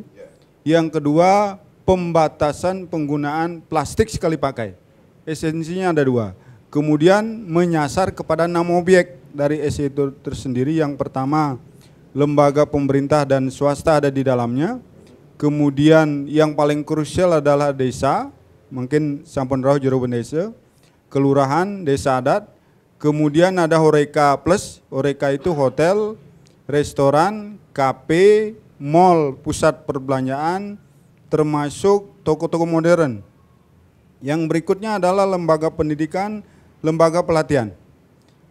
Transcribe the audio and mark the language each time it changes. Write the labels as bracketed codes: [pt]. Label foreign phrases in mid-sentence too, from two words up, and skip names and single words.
[id] Yang kedua, pembatasan penggunaan plastik sekali pakai. Esensinya ada 2. Kemudian menyasar kepada 6 objek dari SE itu tersendiri. Yang pertama, lembaga pemerintah dan swasta ada di dalamnya. Kemudian yang paling krusial adalah desa, mungkin [ban] sampun rauh jero [id] desa, kelurahan, desa adat. Kemudian ada Horeca Plus, Horeca itu hotel, restoran, kafe, mall, pusat perbelanjaan, termasuk toko-toko modern. Yang berikutnya adalah lembaga pendidikan, lembaga pelatihan.